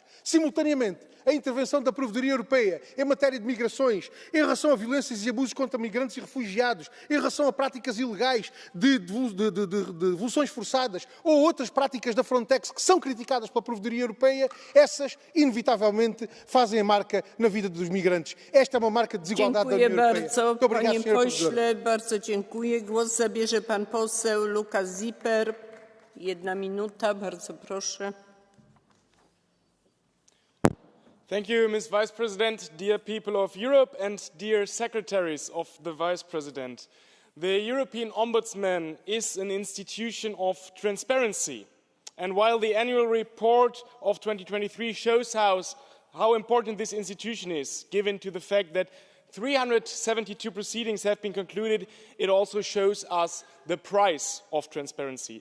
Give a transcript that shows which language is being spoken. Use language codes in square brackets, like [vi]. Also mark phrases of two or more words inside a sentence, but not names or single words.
[pt] Simultaneamente, a intervenção da Provedoria Europeia em matéria de migrações, em relação a violências e abusos contra migrantes e refugiados, em relação a práticas ilegais de devoluções forçadas ou outras práticas da Frontex que são criticadas pela Provedoria Europeia, essas, inevitavelmente, fazem a marca na vida dos migrantes. Esta é uma marca de desigualdade da União Europeia. Muito obrigado, [pl] panie pośle, bardzo dziękuję. Głos zabierze pan poseł Lukas Zipper. 1 minuta, bardzo proszę. [en] Thank you, Ms. Vice President, dear people of Europe and dear secretaries of the Vice President. The European Ombudsman is an institution of transparency. And while the annual report of 2023 shows how important this institution is, given to the fact that 372 proceedings have been concluded, it also shows us the price of transparency.